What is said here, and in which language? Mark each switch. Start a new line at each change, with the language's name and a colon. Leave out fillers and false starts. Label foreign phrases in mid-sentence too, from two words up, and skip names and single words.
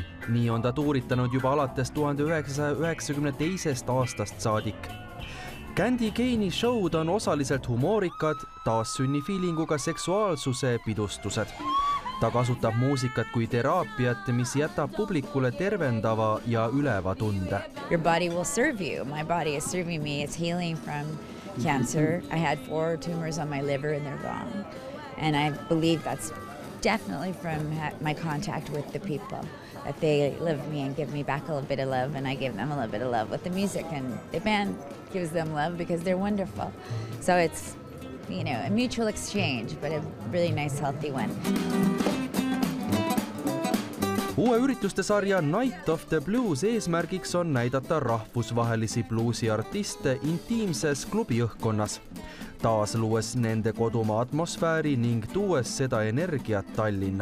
Estonian: Nii on ta tuuritanud juba alates 1992. aastast saadik. Candy Kane'i showd on osaliselt humoorikad, taassünni feelinguga seksuaalsuse pidustused. Ta kasutab muusikat kui teraapiat, mis jätab publikule tervendava ja üleva tunde.
English: Your body will serve you. My body is serving me. It's healing from cancer. I had 4 tumors on my liver and they're gone. And I believe that's definitely from my contact with the people. That they love me and give me back a little bit of love, and I give them a little bit of love with the music, and the band gives them love because they're wonderful. So it's, you know, a mutual exchange, but a really nice, healthy one.
Estonian: Uue ürituste sarja Night of the Blues eesmärgiks on näidata rahvusvahelisi bluusiartiste intiimses klubiõhkkonnas, taas luues nende kodumaa atmosfääri ning tuues seda energiat Tallinna.